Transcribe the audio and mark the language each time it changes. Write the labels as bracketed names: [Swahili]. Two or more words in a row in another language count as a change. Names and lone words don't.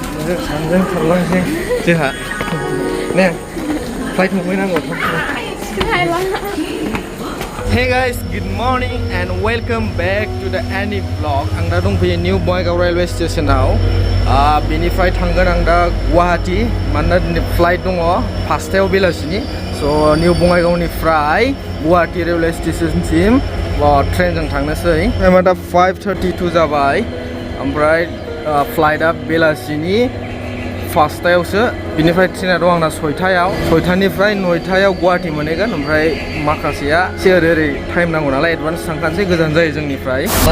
[Bodo] सानजों थांलांसै जोंहा ने फ्लाइट हमहैनांगौ [English] Hey guys, good morning and welcome back to the any vlog. [Bodo] आं दा दंफैयो निउ बङाइगाव रेलवे स्टेशनाव बेनिफ्राय थांगोन आं दा गुवाहाटी मानोना दिनै फ्लाइट दङ 5टायाव बेलासिनि स' निउ बङाइगावनिफ्राय गुवाहाटी रेलवे स्टेशनसिम ट्रेनजों थांनोसै टाइमा दा 5:32 जाबाय ओमफ्राय फ्लाइटआ बेलासिनि 5टायावसो बिनिफ्राय ट्रेना दं आंना 6टायाव 6टानिफ्राय 9टायाव गुवाहाटी मोनहैगोन ओमफ्राय माखासेया एसे ओरै टाइम नांगौ नालाय एडभान्स थांखानोसै गोजान जायो जोंनिफ्राय